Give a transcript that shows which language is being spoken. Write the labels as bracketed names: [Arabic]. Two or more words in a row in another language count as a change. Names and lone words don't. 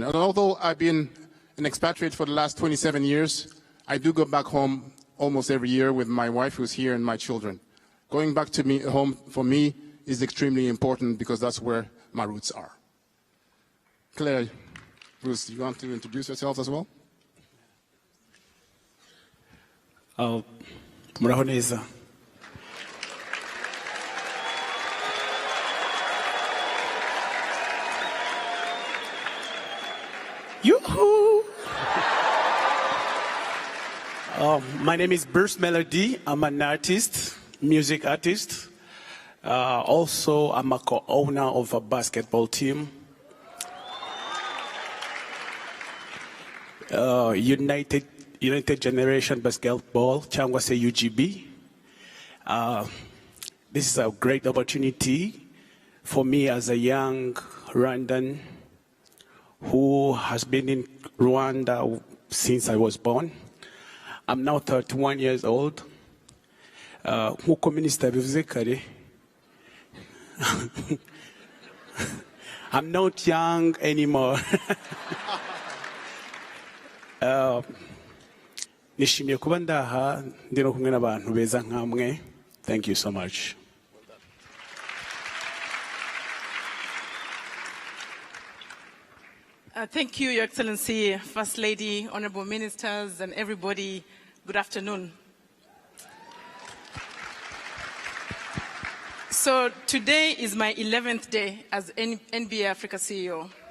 [English] And although I've been an expatriate for the last 27 years, I do go back home almost every year with my wife who's here and my children. Going back to home for me is extremely important because that's where my roots are. Claire, Bruce, do you want to introduce yourselves as well? [Kinyarwanda] Muraho neza. Yoo-hoo! [English] My name is Bruce Melody. I'm an artist, music artist. Also, I'm a co-owner of a basketball team. United Generation Basketball, [Kinyarwanda] cyangwa se UGB. [English] This is a great opportunity for me as a young Rwandan who has been in Rwanda since I was born. I'm now 31 years old. [Kinyarwanda] Nkuko Minister bivuze kare, [English] I'm not young anymore. [Kinyarwanda] Nishimiye kuba ndaha ndi no kumwe n'abantu beza nkamwe. [English] Thank you so much. Thank you, Your Excellency, First Lady, Honorable Ministers, and everybody. Good afternoon. So today is my 11th day as NBA Africa CEO.